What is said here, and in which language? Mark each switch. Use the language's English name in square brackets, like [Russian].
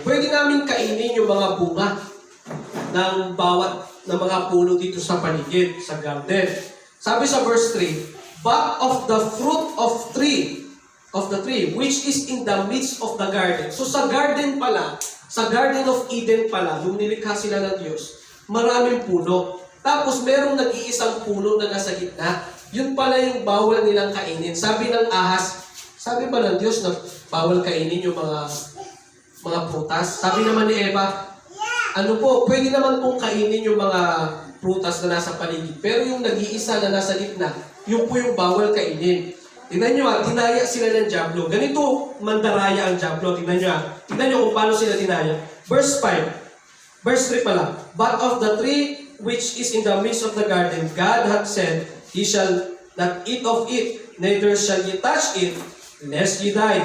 [Filipino] Pwede namin kainin yung mga bunga ng bawat ng mga puno dito sa paligid, sa garden. Sabi sa verse 3, [English] but of the fruit of the tree, which is in the midst of the garden. [Filipino] So sa garden pala, sa Garden of Eden pala, nung nilikha sila ng Diyos, maraming puno. Tapos merong nag-iisang puno na nasa gitna. Yun pala yung bawal nilang kainin. Sabi ng ahas, sabi ba ng Diyos na bawal kainin yung mga prutas? Sabi naman ni Eva, pwede naman pong kainin yung mga prutas na nasa paligid. Pero yung nag-iisa na nasa gitna, yun po yung bawal kainin. Tingnan nyo dinaya sila ng Diablo. Ganito mandaraya ang Diablo. Tingnan nyo Tingnan nyo kung paano sila dinaya. Verse 5. Verse 3 pala. [English] But of the tree which is in the midst of the garden, God hath said, Ye shall not eat of it, neither shall ye touch it, lest ye die.